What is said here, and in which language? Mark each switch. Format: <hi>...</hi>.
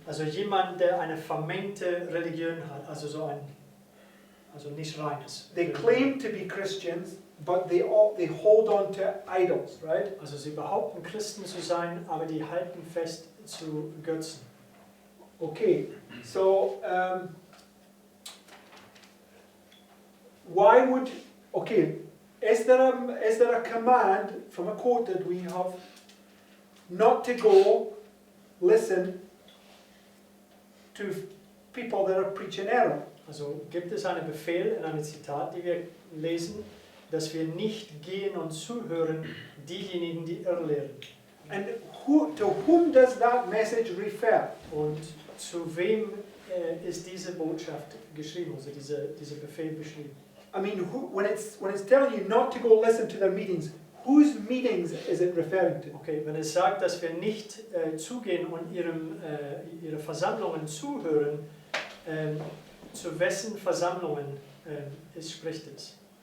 <de>Also jemand, der eine vermengte Religion hat, also so ein, also nicht reines.</de> <en>They claim to be Christians, but they hold on to idols, right?</en> <de>Also sie behaupten Christen zu sein, aber die halten fest zu Götzen.</de> <en>Okay, so why would, okay, is there a command from a quote that we have not to go listen to people that are preaching error?</en> <de>Also gibt es einen Befehl in einem Zitat, die wir lesen, dass wir nicht gehen und zuhören diejenigen, die irrlehren.</de> <en>And to whom does that message refer?</en> <de>Und zu wem ist diese Botschaft geschrieben, also dieser Befehl beschrieben?</de> <en>I mean, when it's telling you not to go listen to their meetings, whose meetings is it referring to?</en> <de>Okay, wenn es sagt, dass wir nicht zugehen und ihre Versammlungen zuhören, zu wessen Versammlungen spricht es?</de>